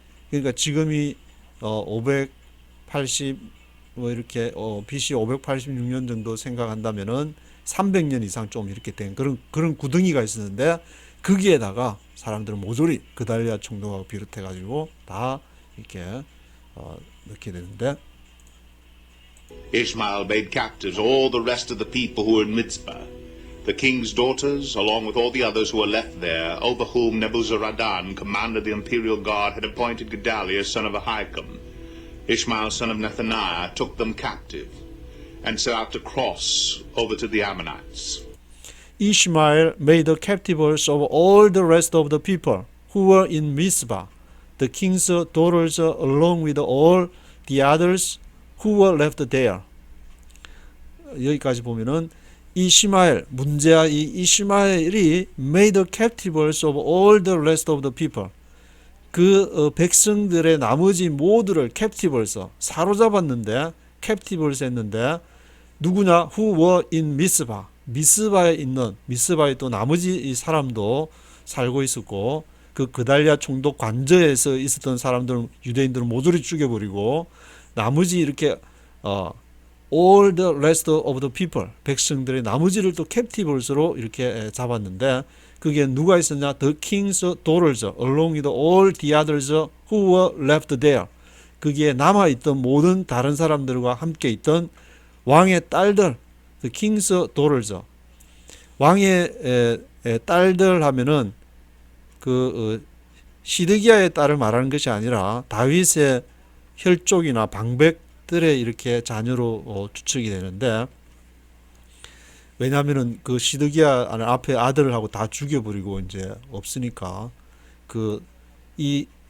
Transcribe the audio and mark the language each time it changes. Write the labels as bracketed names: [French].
[Korean] 그러니까 지금이 580 뭐 이렇게 BC 586년 정도 생각한다면은 300년 이상 좀 이렇게 된 그런 구덩이가 있었는데, 거기에다가 사람들은 모조리 그달리아 총독하고 비롯해 가지고 다 이렇게 넣게 되는데, [English] Ishmael made captives all the rest of the people who were in Mitzpah, the king's daughters, along with all the others who were left there, over whom Nebuzaradan, commander of the imperial guard, had appointed Gedaliah, son of Ahikam. Ishmael, son of Nethaniah, took them captive and set out to cross over to the Ammonites. Ishmael made the captives of all the rest of the people who were in Mizpah, the king's daughters, along with all the others who were left there. [Korean] 여기까지 보면은 이시마엘, 문제야 이 이시마엘이 [English] made the captives of all the rest of the people, [Korean] 그 백성들의 나머지 모두를 captives, 사로잡았는데, captives 했는데, 누구냐? [English] who were in Mizpah, [Korean] 미스바에 있는, 미스바에 또 나머지 이 사람도 살고 있었고, 그 그달리아 총독 관저에서 있었던 사람들, 유대인들을 모조리 죽여버리고, 나머지 이렇게 [English] all the rest of the people, [Korean] 백성들의 나머지를 또 captives로 이렇게 잡았는데, 그게 누가 있었냐? [English] The king's daughters, along with all the others who were left there. [Korean] 그게 남아있던 모든 다른 사람들과 함께 있던 왕의 딸들, [English] the king's daughters. [Korean] 왕의 딸들 하면은 그 시드기야의 딸을 말하는 것이 아니라 다윗의 혈족이나 방백들의 이렇게 자녀로 추측이 되는데, 왜냐하면은 그 시드기야 앞에 아들하고 다 죽여버리고 이제 없으니까, 그 이